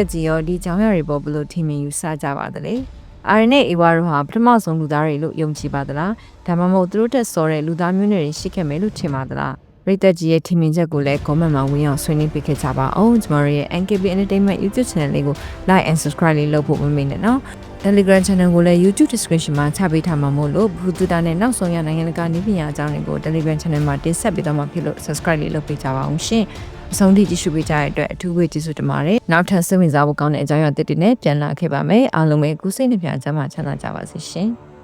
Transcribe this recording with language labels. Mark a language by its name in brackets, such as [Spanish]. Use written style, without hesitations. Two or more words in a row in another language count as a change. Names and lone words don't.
[Burmese] ကြီးရောဒီကြောင်ရတွေပေါ်ဘလို့ထင်မြင်ယူဆကြပါသလဲ။ RN နဲ့ AWA တို့ဟာပထမဆုံးလူသားတွေလို့ယုံကြည်ပါသလား။ဒါမှမဟုတ်သူ တို့တက်စော်တဲ့လူသားမျိုးနွယ်တွေရှိခဲ့မယ်လို့ထင်ပါသလား။ပရိသတ်ကြီးရဲ့ထင်မြင်ချက်ကိုလည်း comment မှာဝင်အောင်ဆွေးနွေးပေးခဲ့ကြပါအောင်။ကျွန်တော်ရဲ့ NKB Entertainment YouTube channel လေးကို [English] like and subscribe [Burmese] လေးလုပ်ဖို့မမေ့နဲ့နော်။ Telegram channel ကိုလည်း YouTube description မှာချပေးထားမှာမို့လို့ဘူးတူတာနဲ့နောက်ဆုံးရနိုင်ငံတကာနည်းပညာအကြောင်းတွေကို Telegram channel မှာတင်ဆက်ပေးတော့မှာဖြစ်လို့ subscribe လေးလုပ်ပေးကြပါအောင်ရှင်။အဆုံးထိကြည့်ရှုပေးကြတဲ့အတွက်အထူးပဲကျေးဇူးတင်ပါတယ်။နောက်ထပ်စိတ်ဝင်စားဖို့ကောင်းတဲ့အကြောင်းအရာတွေနဲ့ပြန်လာခဲ့ပါမယ်။အားလုံးပဲကိုယ်စိတ်နှပြချမ်းသာကြပါစေရှင်။